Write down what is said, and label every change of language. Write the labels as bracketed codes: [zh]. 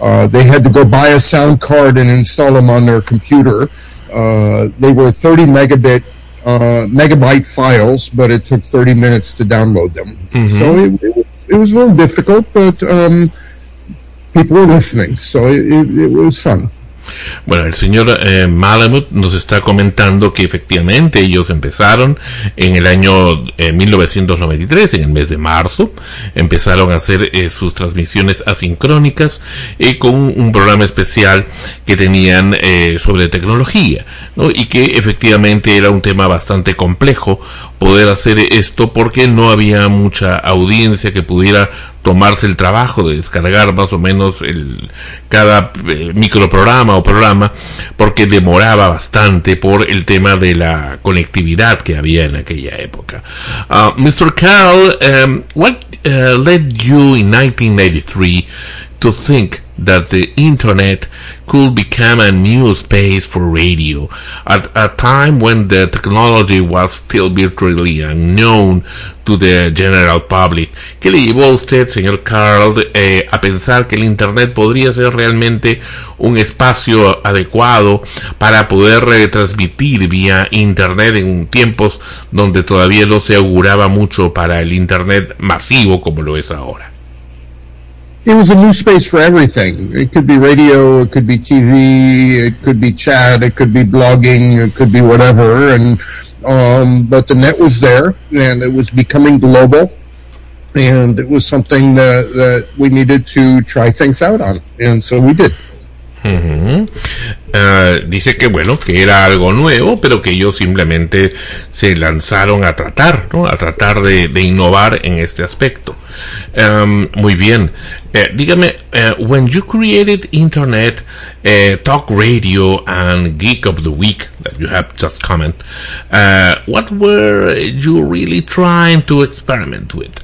[en] They had to go buy a sound card and install them on their computer. They were 30 megabyte files, but it took 30 minutes to download them. Mm-hmm. So it was a little difficult, but people were listening, so it was fun. [es] Bueno, el señor Malamud nos está comentando que efectivamente ellos empezaron en el año 1993, en el mes de marzo, empezaron a hacer sus transmisiones asincrónicas con un programa especial que tenían sobre tecnología, ¿no? Y que efectivamente era un tema bastante complejo poder hacer esto porque no había mucha audiencia que pudiera tomarse el trabajo de descargar más o menos cada microprograma o programa, porque demoraba bastante por el tema de la conectividad que había en aquella época. [en] Mr. Carl, what led you in 1993 to think that the internet could become a new space for radio at a time when the technology was still virtually unknown to the general public? [es] ¿Qué le llevó a usted, señor Carl, a pensar que el internet podría ser realmente un espacio adecuado para poder transmitir vía internet en tiempos donde todavía no se auguraba mucho para el internet masivo como lo es ahora? [en] It was a new space for everything. It could be radio, it could be TV, it could be chat, it could be blogging, it could be whatever. But the net was there, and it was becoming global, and it was something that we needed to try things out on, and so we did. Mm-hmm. [es] dice que bueno, que era algo nuevo, pero que ellos simplemente se lanzaron a tratar, ¿no? A tratar de innovar en este aspecto. Muy bien. Dígame, [en] when you created internet, talk radio and geek of the week that you have just comment, what were you really trying to experiment with?